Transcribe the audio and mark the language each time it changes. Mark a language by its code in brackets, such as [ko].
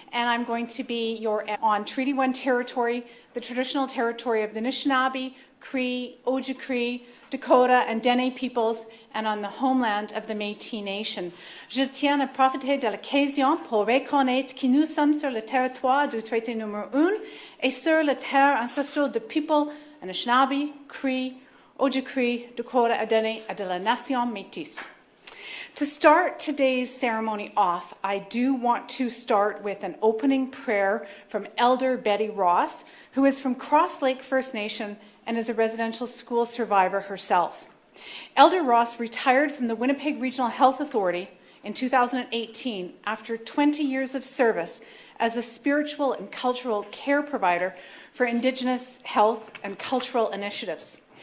[en] And I'm going to be on Treaty 1 territory, the traditional territory of the Anishinaabe, Cree, Ojibwe, Dakota, and Dene peoples, and on the homeland of the Métis Nation. [fr] Je tiens à profiter de l'occasion pour reconnaître que nous sommes sur le territoire du traité numéro 1 et sur la terre ancestrale de [en] people Anishinaabe, Cree, Ojibwe, Dakota, and Dene, [fr] et de la nation Métis. [en] To start today's ceremony off, I do want to start with an opening prayer from Elder Betty Ross, who is from Cross Lake First Nation and is a residential school survivor herself. Elder Ross retired from the Winnipeg Regional Health Authority in 2018 after 20 years of service as a spiritual and cultural care provider for Indigenous health and cultural initiatives.